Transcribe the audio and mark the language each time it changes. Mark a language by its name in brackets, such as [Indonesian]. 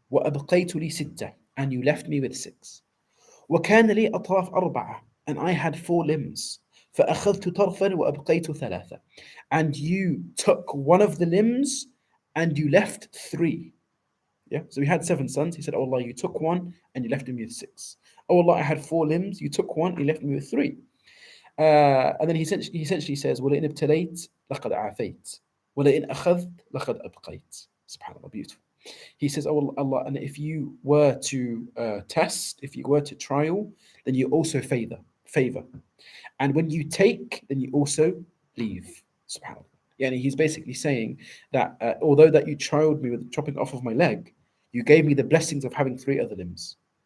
[Arabic] وأبقيت لي 6, [English] and you left me with 6. [Arabic] وكان لي أطراف 4, [English] and I had 4 limbs. [Arabic] فأخذت طرفا وأبقيت 3, [English] and you took one of the limbs and you left 3. Yeah, so he had 7 sons. He said, "Oh Allah, you took one and you left me with 6. Oh Allah, I had 4 limbs. You took one, you left me with 3." And then he essentially says, [Arabic] وَلَئِنْ ابْتَلَيْتَ لَقَدْ عَافَيْتَ وَلَئِنْ أَخَذْتَ لَقَدْ أَبْقَيْتَ. [English] SubhanAllah, beautiful. He says, "Oh Allah, and if you were to test, if you were to trial, then you also favor. And when you take, then you also leave." SubhanAllah. Yeah, and he's basically saying that although that you trialed me with chopping off of my leg, you gave me the blessings of having 3 other limbs.